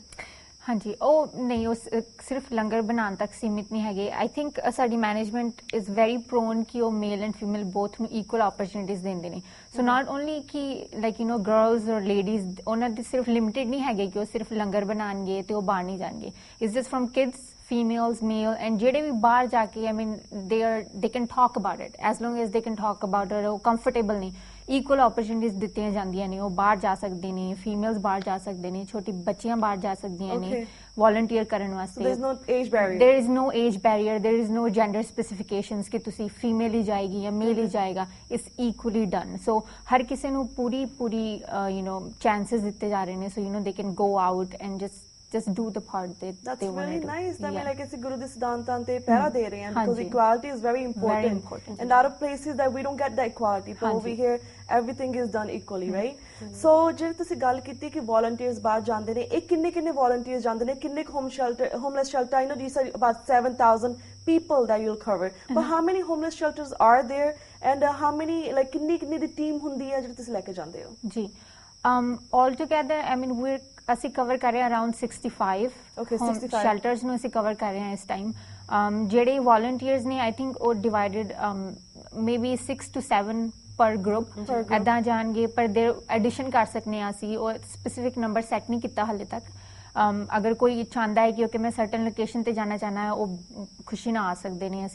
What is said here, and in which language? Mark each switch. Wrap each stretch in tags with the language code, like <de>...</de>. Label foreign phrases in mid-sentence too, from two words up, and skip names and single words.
<pa>ਹਾਂਜੀ, ਉਹ ਨਹੀਂ, ਉਹ ਸਿਰਫ ਲੰਗਰ ਬਣਾਉਣ ਤੱਕ ਸੀਮਿਤ ਨਹੀਂ ਹੈਗੇ।</pa> <en>I think ਸਾਡੀ management is very prone</en> <pa>ਕਿ ਉਹ</pa> <en>male and female both ਨੂੰ equal opportunities</en> <pa>ਦਿੰਦੇ ਨੇ।</pa> <en>so not only</en> <pa>ਕਿ</pa> <en>like girls or ladies,</en> <pa>ਉਹਨਾਂ ਦੀ ਸਿਰਫ ਲਿਮਿਟਿਡ ਨਹੀਂ ਹੈਗੇ ਕਿ ਉਹ ਸਿਰਫ ਲੰਗਰ ਬਣਾਉਣਗੇ ਤੇ ਉਹ ਬਾਹਰ ਨਹੀਂ ਜਾਣਗੇ।</pa> <en>it's just from kids, females, male, and</en> <pa>ਜਿਹੜੇ ਵੀ ਬਾਹਰ ਜਾ ਕੇ</pa> <en>they can talk about it, as long as they can talk about it,</en> <pa>ਉਹ comfortable ਨੇ,</pa> <en>equal opportunities</en> <pa>ਦਿੱਤੀਆਂ ਜਾਂਦੀਆਂ ਨੇ। ਉਹ ਬਾਹਰ ਜਾ ਸਕਦੇ ਨੇ, females ਬਾਹਰ ਜਾ ਸਕਦੇ ਨੇ, ਛੋਟੀ ਬੱਚੀਆਂ ਬਾਹਰ ਜਾ ਸਕਦੀਆਂ ਨੇ volunteer ਕਰਨ ਵਾਸਤੇ।</pa> <en>There is no age barrier. There is no age barrier, there is no gender specifications</en> <pa>ਕਿ ਤੁਸੀਂ female ਹੀ ਜਾਏਗੀ ਜਾਂ male ਹੀ ਜਾਏਗਾ।</pa> <en>It's equally done. So</en> <pa>ਹਰ ਕਿਸੇ ਨੂੰ ਪੂਰੀ chances ਦਿੱਤੇ ਜਾ ਰਹੇ ਨੇ,</pa> <en>so they can go out and just do the part that that's they want to do. That's really nice. That like</en> <pa>ਅਸੀਂ ਗੁਰੂ ਦੇ ਸਿਧਾਂਤਾਂ ਤੇ ਪਹਿਰਾ ਦੇ ਰਹੇ ਹਾਂ,</pa> <en>because equality is very important. And out of places that we don't get that equality, but over here everything is done equally, right?</en> <pa>So ਜੇ ਤੁਸੀਂ ਗੱਲ ਕੀਤੀ ਕਿ volunteers ਬਾਹਰ ਜਾਂਦੇ ਨੇ, ਇਹ ਕਿੰਨੇ volunteers ਜਾਂਦੇ ਨੇ, ਕਿੰਨੇ</pa> <en>homeless shelter? I know you said about 7,000 people that you'll cover, but how many homeless shelters are there, and how many like</en> <pa>ਕਿੰਨੀ ਦੀ ਟੀਮ ਹੁੰਦੀ ਹੈ ਜਿਹੜੀ ਤੁਸੀਂ ਲੈ ਕੇ ਜਾਂਦੇ ਹੋ? ਜੀ,</pa> <en>all together</en> <pa>ਅਸੀਂ ਕਵਰ ਕਰ ਰਹੇ ਹਾਂ</pa> <en>around 65 shelters</en> <pa>ਨੂੰ ਅਸੀਂ ਕਵਰ ਕਰ ਰਹੇ ਹਾਂ ਇਸ ਟਾਈਮ। ਜਿਹੜੇ ਵੋਲੰਟੀਅਰਸ ਨੇ,</pa> <en>I think</en> <pa>ਉਹ</pa> <en>divided maybe 6 to 7 per group</en> <pa>ਇੱਦਾਂ ਜਾਣਗੇ, ਪਰ</pa> <en>there addition</en> <pa>ਕਰ ਸਕਦੇ ਹਾਂ ਅਸੀਂ। ਉਹ</pa> <en>specific number</en> <pa>ਸੈੱਟ ਨਹੀਂ ਕੀਤਾ ਹਾਲੇ ਤੱਕ। ਅਗਰ ਕੋਈ ਚਾਹੁੰਦਾ ਹੈ ਕਿ ਮੈਂ</pa> <en>certain location</en> <pa>ਤੇ ਜਾਣਾ ਚਾਹੁੰਦਾ ਹੈ, ਉਹ ਖੁਸ਼ੀ ਨਾਲ ਆ ਸਕਦੇ ਨੇ।</pa>